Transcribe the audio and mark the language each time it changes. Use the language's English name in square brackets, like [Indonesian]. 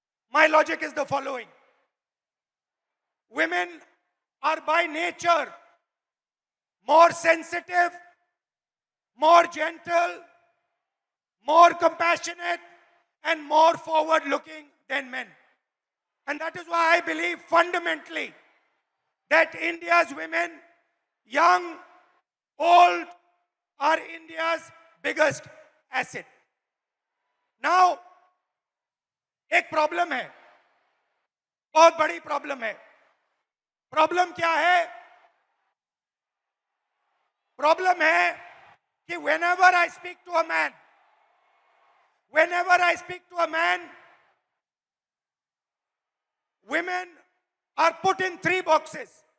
[English] My logic is the following. Women are by nature more sensitive, more gentle, more compassionate, and more forward-looking than men. And that is why I believe fundamentally that India's women, young, old, are India's biggest asset. [Hindi] Now, एक problem है, बहुत बड़ी problem है. Problem क्या है? Problem है कि [English] whenever I speak to a man, women are put in 3 boxes.